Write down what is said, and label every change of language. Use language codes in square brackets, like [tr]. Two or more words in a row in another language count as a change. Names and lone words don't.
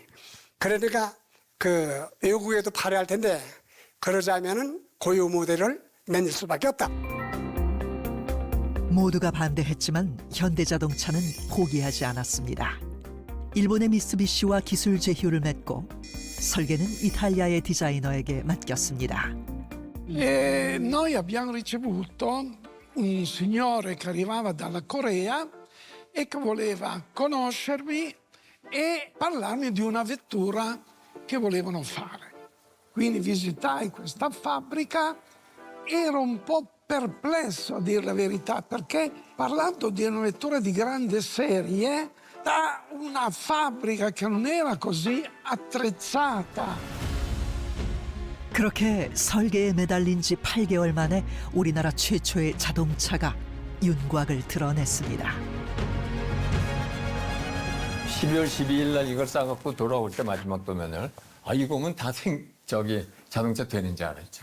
[ko] 그러니까 그 외국에도 발효할 텐데 그러자면은 고유 모델을 만들 수밖에 없다. 모두가 반대했지만 현대자동차는 포기하지 않았습니다. 일본의 미쓰비시와 기술 제휴를 맺고 설계는 이탈리아의 디자이너에게 맡겼습니다. [it] Noi abbiamo ricevuto un signore che arrivava dalla Corea e che voleva conoscermi e parlarmi di una vettura che volevano fare. Quindi visitai questa fabbrica, ero un po' perplesso a dire la verità, perché parlando di una vettura di grande serie, da una fabbrica che non era così attrezzata. [ko] 그렇게 설계에 매달린 지 8개월 만에 우리나라 최초의 자동차가 윤곽을 드러냈습니다. 12월 12일 날 이걸 싸갖고 돌아올 때 마지막 도면을 이거면 다 자동차 되는 줄 알았죠.